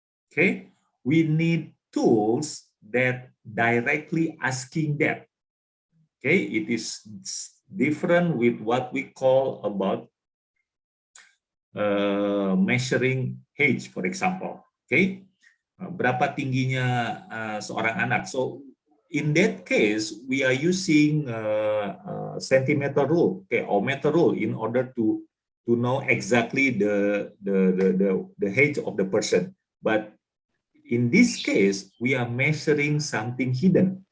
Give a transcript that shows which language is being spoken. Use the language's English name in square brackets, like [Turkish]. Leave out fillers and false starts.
[English] Okay, we need tools that directly asking that. Okay, it is different with what we call about measuring age, for example. [Indonesian] Okay, berapa tingginya seorang anak. [English] So in that case, we are using centimeter rule, okay, or meter rule in order to know exactly the age of the person. But in this case, we are measuring something hidden.